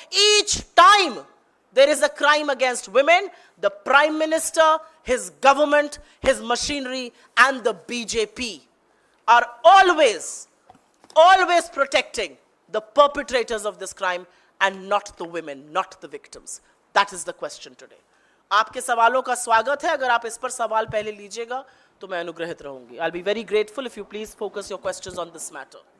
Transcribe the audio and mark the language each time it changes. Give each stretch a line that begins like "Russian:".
English: Each time there is a crime against women, the Prime Minister, his government, his machinery, and the BJP are always protecting the perpetrators of this crime and not the women, not the victims. That is the question today.
Hindi: आपके सवालों का स्वागत है. अगर आप इस पर सवाल पहले लीजिएगा तो मैं अनुग्रहित रहूंगी.
English: I'll be very grateful if you please focus your questions on this matter.